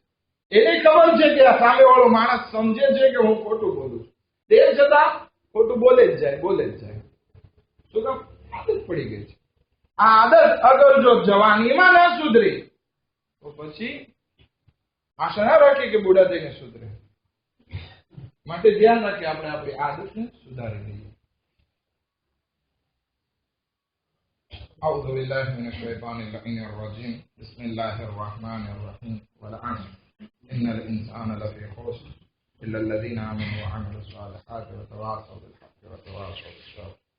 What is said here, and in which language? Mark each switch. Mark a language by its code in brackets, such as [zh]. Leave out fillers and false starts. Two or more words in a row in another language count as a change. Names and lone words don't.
[gu] એને ખબર છે કે આ સામેવાળો માણસ સમજે છે કે હું ખોટું બોલું છું, તે છતાં ખોટું બોલે જ જાય. શું કામ? આદત પડી ગઈ છે. આ આદત અગર જો જવાનીમાં ના સુધરી તો પછી આશા ના રાખીએ કે બુઢા થઈને સુધરે. માટે ધ્યાન રાખીએ આપણે આપણી આદતને સુધારી દઈએ. [ar] أعوذ بالله من الشيطان اللعين الرجيم بسم الله الرحمن الرحيم والعصر إن الإنسان لفي خسر إلا الذين آمنوا وعملوا الصالحات وتواصوا بالحق وتواصوا بالصبر.